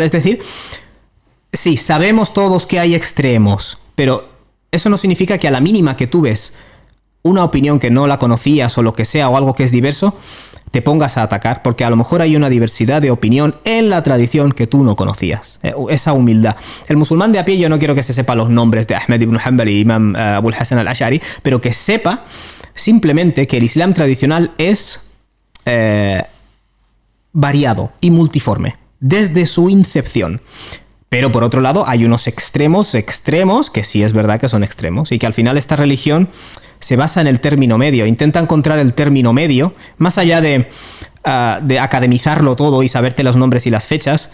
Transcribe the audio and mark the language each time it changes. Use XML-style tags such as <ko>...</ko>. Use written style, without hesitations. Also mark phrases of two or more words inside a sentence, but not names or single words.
<es>Es decir, sí, sabemos todos que hay extremos, pero eso no significa que a la mínima que tú ves una opinión que no la conocías o lo que sea, o algo que es diverso, te pongas a atacar, porque a lo mejor hay una diversidad de opinión en la tradición que tú no conocías. Esa humildad. El musulmán de a pie, yo no quiero que se sepa los nombres de Ahmed ibn Hanbal y Imam Abul Hasan al-Ash'ari, pero que sepa simplemente que el Islam tradicional es variado y multiforme desde su incepción. Pero por otro lado hay unos extremos que sí es verdad que son extremos y que al final esta religión se basa en el término medio, intenta encontrar el término medio, más allá de academizarlo todo y saberte los nombres y las fechas.</es>